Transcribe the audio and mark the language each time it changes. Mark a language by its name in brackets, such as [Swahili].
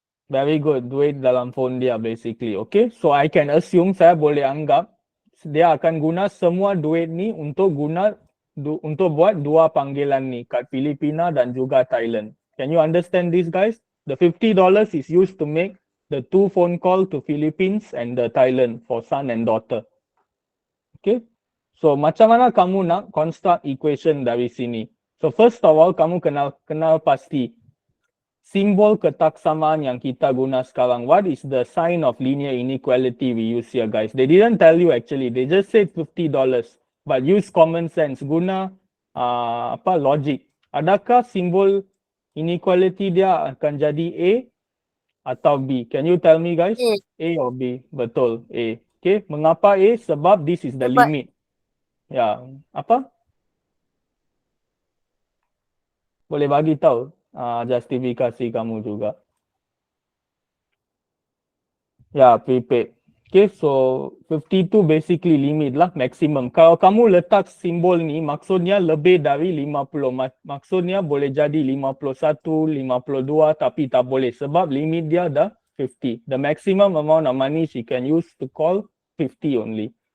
[Malay] Very good. Duit dalam phone dia basically. Okay, so [English] I can assume, [Malay] saya boleh anggap dia akan guna semua duit ni untuk buat dua panggilan ni kat Filipina dan juga Thailand. [English] Can you understand this guys? The $50 is used to make the 2 phone call to Philippines and the Thailand for son and daughter. [Malay] Okay. So macam mana kamu nak construct equation dari sini? So first of all kamu kenal pasti simbol ketaksamaan yang kita guna sekarang. [English] What is the sign of linear inequality we use here guys? They didn't tell you actually. They just said $50. But use common sense. [Malay] Guna logic. Adakah simbol inequality dia akan jadi A atau B? [English] Can you tell me guys? A. A or B? [Malay] Betul, A. [English] Okay, [Malay] mengapa A? Sebab [English] this is the [Malay] Sebab- limit. Ya, apa? Boleh bagi tahu justifikasi kamu juga. Ya, prepaid. Okay, so 52 basically limit lah, maximum. Kalau kamu letak simbol ni, maksudnya lebih dari 50. Maksudnya boleh jadi 51, 52, tapi tak boleh. Sebab limit dia dah 50. [English] The maximum amount of money she can use to call 50 only.